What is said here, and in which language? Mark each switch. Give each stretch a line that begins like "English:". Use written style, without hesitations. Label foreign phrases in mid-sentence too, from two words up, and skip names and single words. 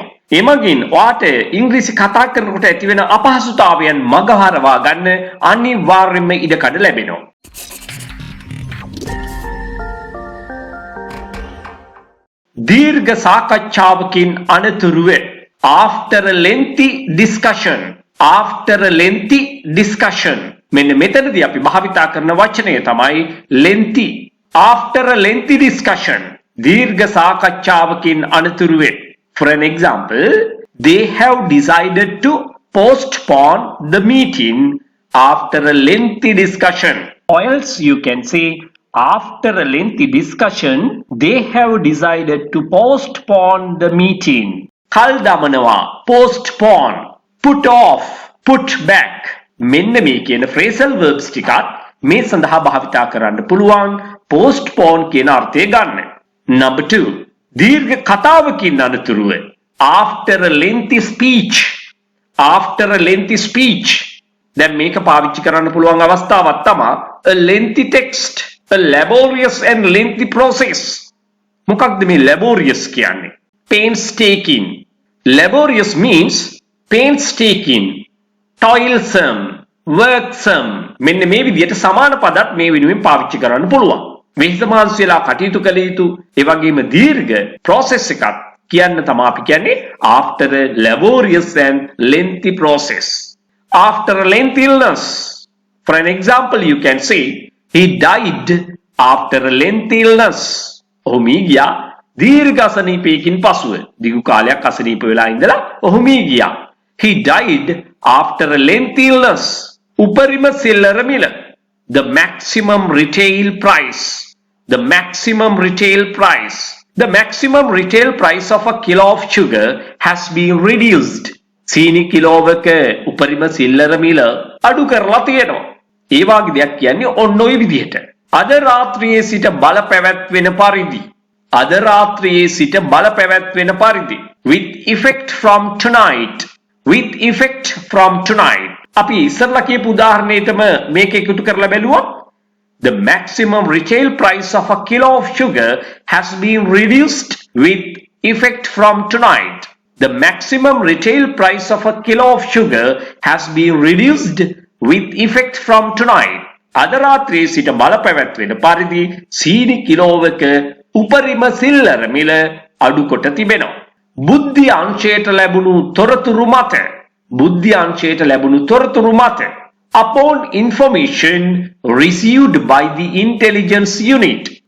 Sinhala: එමගින් ඔයාට ඉංග්‍රීසි කතා කරනකොට ඇතිවෙන අපහසුතාවයන් මගහරවා ගන්න අනිවාර්යයෙන්ම ඉඩකඩ ලැබෙනවා. දීර්ඝ සාකච්ඡාවකින් අනතුරුව
English: after a lengthy discussion
Sinhala: මෙන්න මෙතනදී අපි භාවිතා කරන වචනය තමයි lengthy.
English: after a lengthy discussion
Sinhala: දීර්ඝ සාකච්ඡාවකින් අනතුරුව.
English: for an example, they have decided to postpone the meeting after a lengthy discussion. Or else you can say after a lengthy discussion they have decided to postpone the meeting.
Sinhala: කල් දමනවා
English: postpone, put off, put back.
Sinhala: මෙන්න මේ කියන
English: phrasal verbs
Sinhala: ටිකත් මේ සඳහා භාවිතා කරන්න පුළුවන් postpone කියන අර්ථය ගන්න.
English: Number 2,
Sinhala: දීර්ඝ කතාවකින් අනතුරුව
English: after a lengthy speech.
Sinhala: දැන් මේක පාවිච්චි කරන්න පුළුවන් අවස්ථාවක් තමයි
English: a lengthy text, a laborious and lengthy process.
Sinhala: මොකක්ද මේ laborious කියන්නේ?
English: Painstaking. Laborious means painstaking, toilsome, worksome.
Sinhala: මෙන්න මේ විදිහට සමාන පදත් මේ වෙනුවෙන් පාවිච්චි කරන්න පුළුවන්. වෙහෙසමාංශ වෙලා කටයුතු කළ යුතු ඒ වගේම දීර්ඝ process එකක් කියන්න තමයි අපි කියන්නේ
English: after a laborious and lengthy process. After a lengthy illness. For an example, you can say he died after a lengthy illness.
Sinhala: ඔහු මිය ගියා දීර්ඝ අසනීපයකින් පසුව. දිගු කාලයක් අසනීප වෙලා ඉඳලා ඔහු මිය ගියා.
English: He died after a lengthy illness.
Sinhala: උපරිම සිල්ලර මිල.
English: The maximum retail price. The maximum retail price of a kilo of sugar has been reduced.
Sinhala: සීනි කිලෝවක උපරිම සිල්ලර මිල අඩු කරලා තියෙනවා. ඒ වගේ දෙයක් කියන්නේ ඔන්න ඔය විදිහට. අද රාත්‍රියේ සිට බලපැවැත්වෙන පරිදි.
English: With effect from tonight.
Sinhala: අපි ඉස්සරලා කියපු උදාහරණයටම මේක එකතු කරලා බැලුවා.
English: The maximum retail price of a kilo of sugar has been reduced with effect from tonight. The maximum retail price of a kilo of sugar has been reduced with effect from tonight.
Sinhala: අද රාත්‍රියේ සිට බලපැවැත්වෙන පරිදි සීනි කිලෝවක උපරිම සිල්ලර මිල අඩු කොට තිබෙනවා. බුද්ධි අංශයට ලැබුණු තොරතුරු මත
English: upon information received by the intelligence unit.